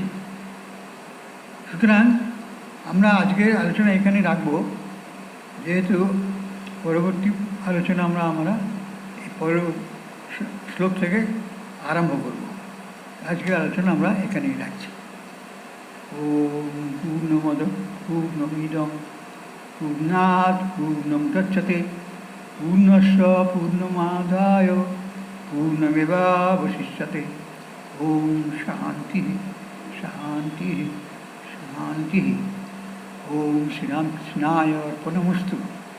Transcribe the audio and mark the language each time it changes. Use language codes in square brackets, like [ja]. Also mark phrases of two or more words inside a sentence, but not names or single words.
[bn] সুতরাং আমরা আজকের আলোচনা এখানে রাখবো, যেহেতু পরবর্তী আলোচনা আমরা এই পরের শ্লোক থেকে আরম্ভ করব। আজকের আলোচনা আমরা এখানেই রাখছি। [sa] ওম পূর্ণমদ পূর্ণমিদং পূর্ণাৎ পূর্ণম দচ্যতে পূর্ণস্য পূর্ণমাদায় পূর্ণমেবাবশিষ্যতে। ওম শান্তি শান্তি শান্তি। ওম শ্রীরামকৃষ্ণায় অর্পণমস্তু।